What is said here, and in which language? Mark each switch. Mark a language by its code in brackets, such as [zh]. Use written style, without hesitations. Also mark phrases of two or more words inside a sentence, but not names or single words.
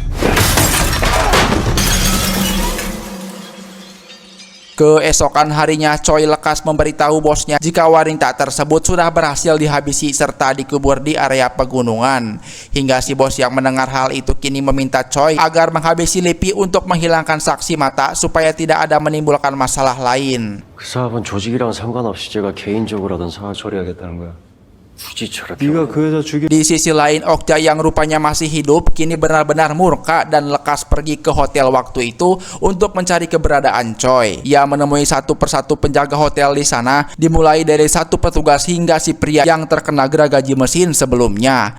[id] Keesokan harinya, Choi lekas memberitahu bosnya jika wanita tersebut sudah berhasil dihabisi serta dikubur di area pegunungan. Hingga si bos yang mendengar hal itu kini meminta Choi agar menghabisi Lipi untuk menghilangkan saksi mata supaya tidak ada menimbulkan masalah lain. [ko] 그 사업은 조직이랑 상관없이 제가 개인적으로 하던 사업 처리하겠다는 거야. 굳이 저렇게 네가 그 여자 죽여. [id] Di sisi lain, Okja yang rupanya masih hidup kini benar-benar murka dan lekas pergi ke hotel waktu itu untuk mencari keberadaan Choi. Ia menemui satu persatu penjaga hotel di sana, dimulai dari satu petugas hingga si pria yang terkena gergaji mesin sebelumnya.